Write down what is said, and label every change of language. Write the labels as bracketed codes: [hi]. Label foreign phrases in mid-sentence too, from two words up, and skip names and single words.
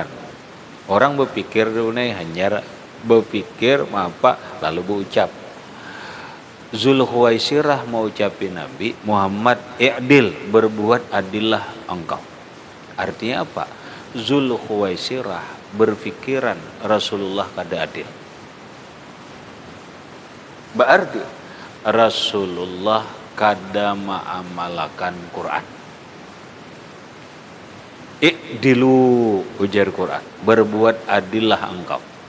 [id] Orang berpikir hanya berpikir apa lalu berucap. Zulkhuwaisirah mau ucapin Nabi Muhammad, i'dil, berbuat adillah engkau. Artinya apa? Zulkhuwaisirah berpikiran Rasulullah kada adil. Berarti Rasulullah kada ma'amalakan Quran. I'dilu, ujar Quran, berbuat adillah engkau.